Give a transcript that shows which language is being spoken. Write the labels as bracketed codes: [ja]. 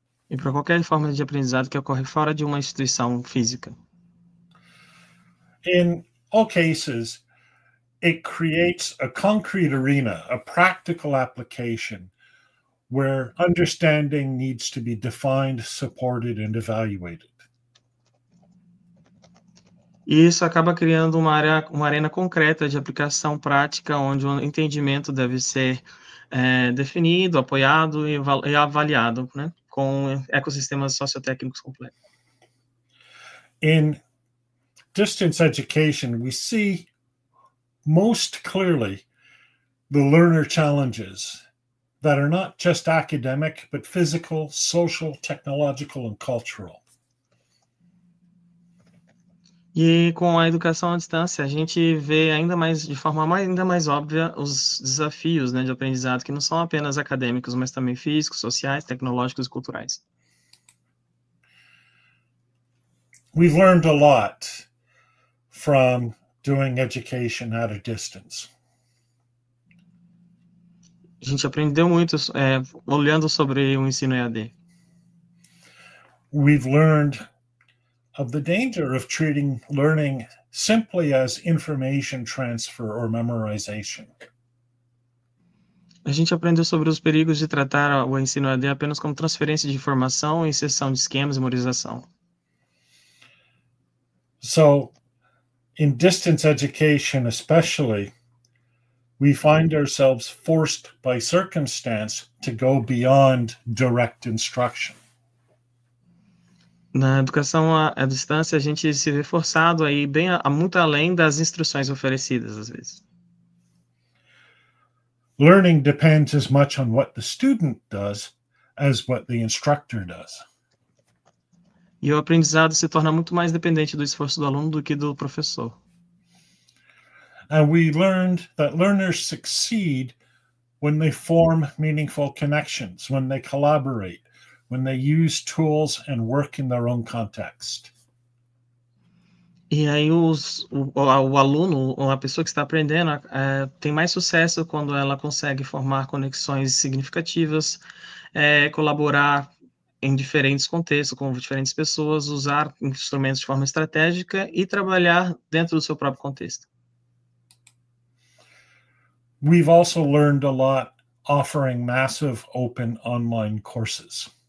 [pt] E para qualquer forma de aprendizado que ocorre fora de uma instituição física. [en] In all cases, it creates a concrete arena, a practical application where understanding needs to be defined, supported, and evaluated. [pt] E isso acaba criando uma arena concreta de aplicação prática, onde o entendimento deve ser definido, apoiado e avaliado, né, com ecossistemas sociotécnicos completos. [en] In distance education, we see most clearly the learner challenges that are not just academic, but physical, social, technological, and cultural. [pt] E com a educação à distância, a gente vê de forma ainda mais óbvia os desafios, né, de aprendizado, que não são apenas acadêmicos, mas também físicos, sociais, tecnológicos e culturais. [en] We've learned a lot from doing education at a distance. [pt] A gente aprendeu muito olhando sobre o ensino EAD. [en] We've learned of the danger of treating learning simply as information transfer or memorization. [pt] A gente aprendeu sobre os perigos de tratar o ensino EAD apenas como transferência de informação e inserção de esquemas e memorização. [en] So, in distance education especially, we find ourselves forced by circumstance to go beyond direct instruction. [pt] Na educação à distância, a gente se vê forçado a ir muito além das instruções oferecidas, às vezes. [en] Learning depends as much on what the student does as what the instructor does. [pt] E o aprendizado se torna muito mais dependente do esforço do aluno do que do professor. [en] And we learned that learners succeed when they form meaningful connections, when they collaborate, when they use tools and work in their own context. [pt] E aí o aluno, ou a pessoa que está aprendendo, tem mais sucesso quando ela consegue formar conexões significativas, colaborar em diferentes contextos, com diferentes pessoas, usar instrumentos de forma estratégica e trabalhar dentro do seu próprio contexto. [en] We've also learned a lot offering massive open online courses.